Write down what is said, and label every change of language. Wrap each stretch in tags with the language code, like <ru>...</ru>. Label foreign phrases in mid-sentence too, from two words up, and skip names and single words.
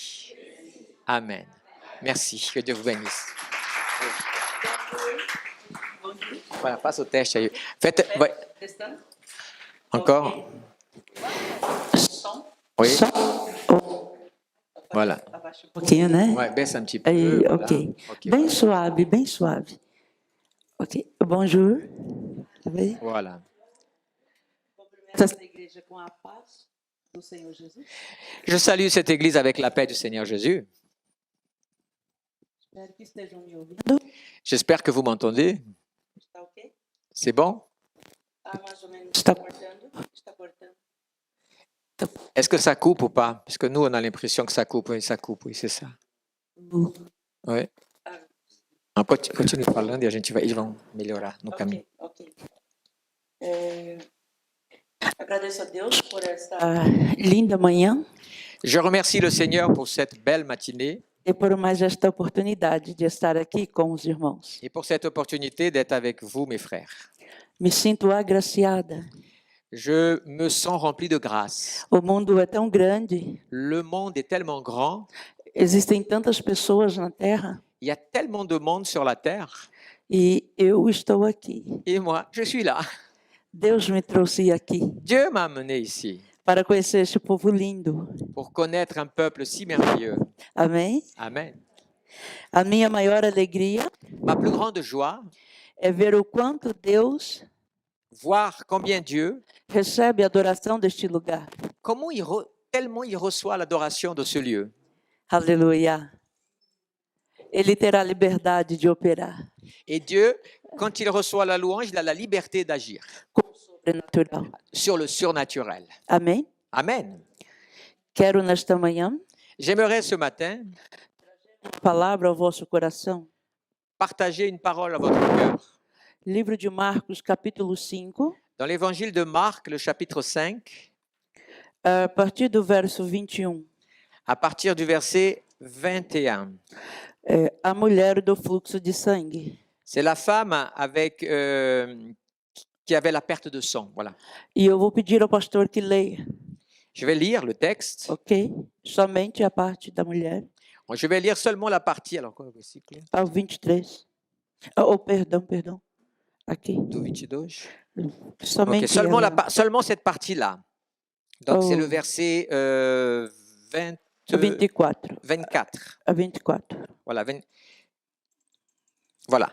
<fr>» Amen. Merci, que Dieu vous bénisse. Voilà, passe au test. Faites, ouais. Encore. Oui. Voilà.</fr> <pt>Abaixa pouquinho, né?</pt> <fr>Ouais, baisse un petit peu.</fr> <pt>Aí,</pt> <fr>Voilà. ok. Ok,</fr> <pt>Bem</pt> <fr>voilà.</fr> <pt>suave, bem suave. Ok. Bonjour. Tá bem?</pt> <fr>Voilà.</fr> <pt>Essa igreja com a paz do Senhor Jesus.</pt> <fr>Je salue cette église avec la paix du Seigneur Jésus.</fr> <pt>Espero que estejam me ouvindo.</pt> <fr>J'espère que vous m'entendez.</fr> <pt>Está ok?</pt> <fr>C'est bon?</fr> <pt>Ah, mais ou menos. Está cortando? Está cortando.</pt> <fr>Est-ce que ça coupe ou pas? Parce que nous, on a l'impression que ça coupe. Oui, ça coupe. Oui, c'est ça. Oui.</fr> <pt>Continue falando e eles vão melhorar no caminho. Ok. Agradeço a Deus por esta linda manhã</pt> <fr>Je remercie le Seigneur pour cette belle matinée</fr> <pt>e por mais esta oportunidade de estar aqui com os irmãos.</pt> <fr>et pour cette opportunité d'être avec vous, mes frères.</fr> <pt>Me sinto agraciada.</pt> <fr>Je me sens rempli de grâce.</fr> <pt>O mundo é tão grande,</pt> <fr>Le monde est tellement grand,</fr> <pt>existem tantas pessoas na Terra</pt> <fr>il y a tellement de monde sur la terre</fr> <pt>e eu estou aqui.</pt> <fr>et moi, je suis là.</fr> <pt>Deus me trouxe aqui</pt> <fr>Dieu m'a amené ici</fr> <pt>para conhecer este povo lindo.</pt> <fr>pour connaître un peuple si merveilleux.</fr> <pt>Amém?</pt> <fr>Amen.</fr> <pt>A minha maior alegria</pt> <fr>Ma plus grande joie,</fr> <pt>é ver o quanto Deus</pt> <fr>voir combien Dieu,</fr> <pt>recebe a adoração deste lugar.</pt> <fr>comment tellement il reçoit l'adoration de ce lieu.</fr> <pt>Aleluia. Ele terá liberdade de operar</pt> <fr>Et Dieu, quand il reçoit la louange, il a la liberté d'agir</fr> <pt>com o sobrenatural.</pt> <fr>sur le surnaturel.</fr> <pt>Amém?</pt> <fr>Amen.</fr> <pt>Quero nesta manhã</pt> <fr>J'aimerais ce matin</fr> <pt>uma palavra ao vosso coração.</pt> <fr>partager une parole à votre cœur.</fr> <pt>Livro de Marcos, capítulo 5,</pt> <fr>Dans l'évangile de Marc, le chapitre 5,</fr> <pt>a partir do verso 21.</pt> <fr>à partir du verset 21.</fr> <pt>A mulher do fluxo de sangue.</pt> <fr>C'est la femme avec, qui avait la perte de sang. Voilà.</fr> <pt>E eu vou pedir ao pastor que leia,</pt> <fr>Je vais lire le texte.</fr> <pt>ok? Somente a parte da mulher,</pt> <fr>Je vais lire seulement la partie. Alors,</fr> <pt>qual é o versículo? ao 23. Oh, perdão. Aqui. Do 22. Somente</pt> <fr>Ok, seulement,</fr> <pt>ela.</pt> <fr>seulement cette partie-là. Donc, c'est Oh. le verset 24. 24.</fr> <pt>A 24.</pt> <fr>Voilà. Voilà.</fr>